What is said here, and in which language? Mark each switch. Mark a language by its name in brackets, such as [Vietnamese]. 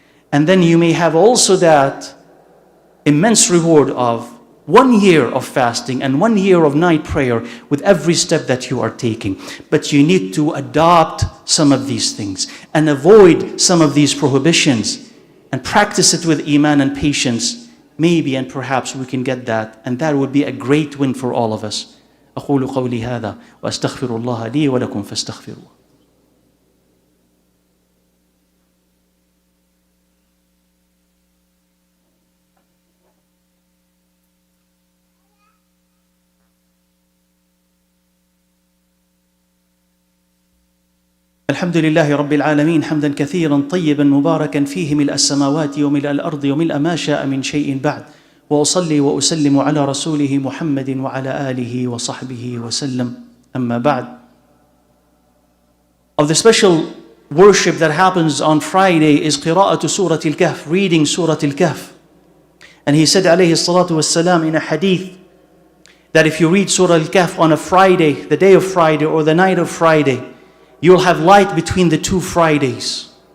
[English] And then you may have also that immense reward of 1 year of fasting and 1 year of night prayer with every step that you are taking. But you need to adopt some of these things and avoid some of these prohibitions and practice it with iman and patience. Maybe and perhaps we can get that, and that would be a great win for all of us. [Arabic] أقول قولي هذا وأستغفر الله لي ولكم فاستغفروه. الحمد لله رب العالمين حمدا كثيرا طيبا مباركا فيه ملء السماوات وملء الأرض وملء ما شاء من شيء بعد وأصلي وأسلم على رسوله محمد وعلى آله وصحبه وسلم أما بعد. [English] Of the special worship that happens on Friday is [Arabic] قراءة سورة الكهف, [English] reading سورة الكهف. And he said [Arabic] عليه الصلاة والسلام [English] in a hadith that if you read Surah Al-Kahf on a Friday, the day of Friday or the night of Friday, you will have light between the two Fridays.